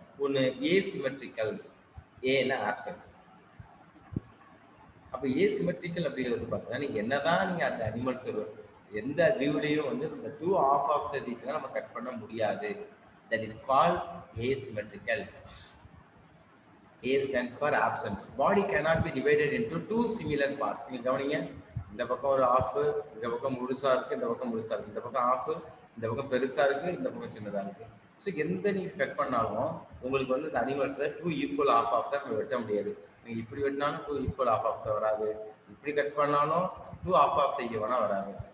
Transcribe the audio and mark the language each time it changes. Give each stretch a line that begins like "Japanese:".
Tamil: ஒன்று ஏசிமெட்ரிக்கல், ஏன்னா ஆப்சன்ஸ். அப்போ ஏசிமெட்ரிக்கல் அப்படிங்கிறது பார்த்தீங்கன்னா நீங்கள் என்னதான் நீங்கள் அந்த அனிமல்ஸ் எந்த வியூலையும் வந்து இந்த டூ ஆஃப் த ரீச்லாம் நம்ம கட் பண்ண முடியாது.
English: That is called asymmetrical. A stands for absence. Body cannot be divided into two similar parts.
Tamil: நீங்க கவனிங்க, இந்த பக்கம் ஒரு ஆஃப், இந்த பக்கம் முழுசா இருக்கு, இந்த பக்கம் முழுசா இருக்கு, இந்த பக்கம் ஆஃப், இந்த பக்கம் பெருசா இருக்கு, இந்த பக்கம் சின்னதா இருக்கு. ஸோ எந்த நீங்க கட் பண்ணாலும் உங்களுக்கு வந்து இந்த அனிமல்ஸை டூ ஈக்குவல் ஆஃப் தான் நம்ம வெட்ட முடியாது. நீங்க இப்படி வெட்டினாலும் டூ ஈக்குவல் ஆஃப் தான் வராது, இப்படி கட் பண்ணாலும் டூ ஆஃப் த ஈவனா வராது.